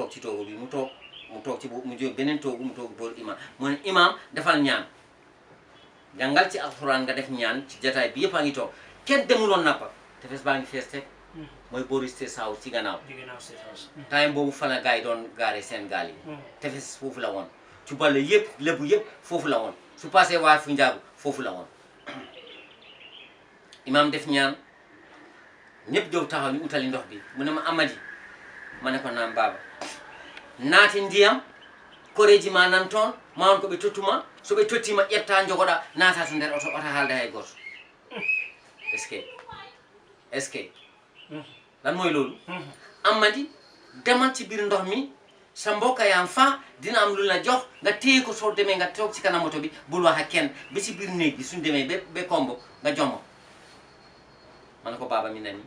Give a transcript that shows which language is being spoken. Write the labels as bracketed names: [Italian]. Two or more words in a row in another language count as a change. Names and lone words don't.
[Wolof] toog ci toogu bi mu toog ci mu jóg beneen toogu mu toog booru imaam mu ne imaam defal ñaan jàngal ci alxuraan nga def ñaan ci jataay bi yëpp a ngi toog kenn demuloon nappa tefes baa ngi fees teg mooy booru State House ci gannaaw time boobu fa la gars yi doon gaare seen gaal yi tefes foofu la woon ci bale yëpp lébu yëpp foofu la woon su passé waa fu njaagu foofu la woon imaam def ñaan ñëpp jóg taxaw ñu utali ndox bi mu ne ma amadi ma ne ko naam baaba [Fula] naati ndiyam koreji ma nan toon ma won ko ɓe tottuma so ɓe tottima ƴetta jogoɗa naata to nder oto haalda hay goto [French] est-ce que [Wolof] lan mooy loolu amadi demal ci biir ndox mi sa mbokk yam fa dina am lu la jox nga téye ko soo demee nga toog ci kanam moto bi bul wax ak kenn ba ci biir néeg bi suñ demee ba kombo nga jommo ma ne ko baaba mi nani